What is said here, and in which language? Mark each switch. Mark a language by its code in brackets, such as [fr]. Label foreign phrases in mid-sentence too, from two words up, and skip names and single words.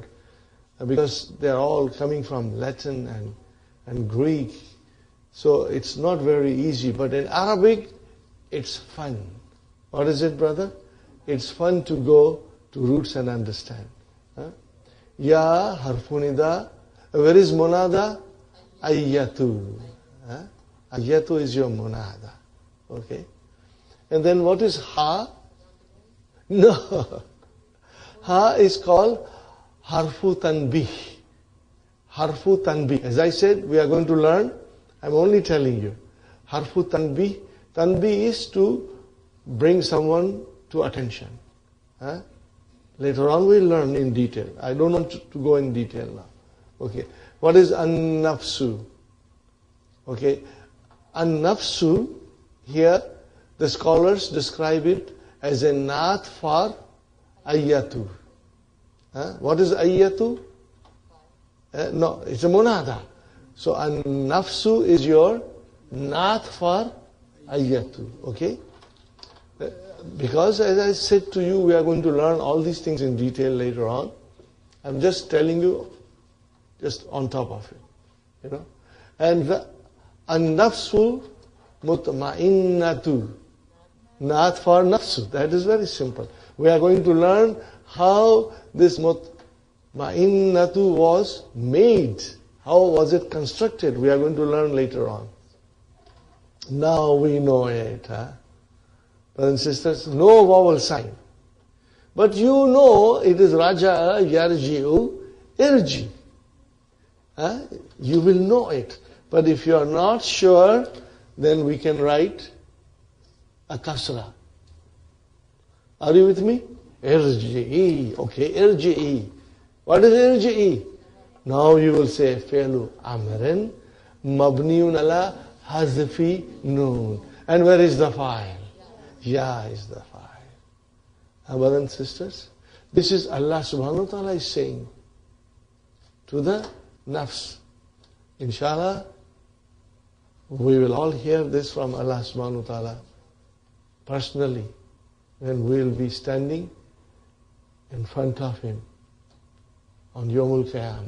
[en] Because they're all coming from Latin and Greek. So it's not very easy. But in Arabic, it's fun. What is it, brother? It's fun to go to roots and understand. [ar] يا حرف نداء. [en] Where is munada? Ayyatu. Ayyatu is your munada. Okay? And then what is ha? No. Ha is called [ar] حرف تنبيه. حرف تنبيه. [en] As I said, we are going to learn. I'm only telling you. [ar] حرف تنبيه. [en] Tanbih is to bring someone to attention. Later on we'll learn in detail. I don't want to go in detail now. Okay. What is an-nafsu? Okay. An-nafsu, here the scholars describe it as a naat for ayyatu. What is ayyatu? No, it's a munada. So an-nafsu is your naat for ayyatu. Okay? Because as I said to you, we are going to learn all these things in detail later on. I'm just telling you, just on top of it. You know? And [ar] النفس المطمئنة. [en] Naat for nafsu. That is very simple. We are going to learn how this mutma'innatu was made. How was it constructed? We are going to learn later on. Now we know it. Brothers and sisters, no vowel sign. But you know it is [ar] رجع يرجع ارجع. [en] You will know it. But if you are not sure, then we can write a kasra. Are you with me? Irji'i. Okay, irji'i. What is irji'i? Now you will say [ar] فعل أمر مبني على حذف النون. [en] And where is the file? Ya is the file. Brothers and sisters, this is [ar] الله سبحانه وتعالى [en] is saying to the nafs. Inshallah, we will all hear this from [ar] الله سبحانه وتعالى [en] personally when we will be standing in front of Him on [ar] يوم القيامة.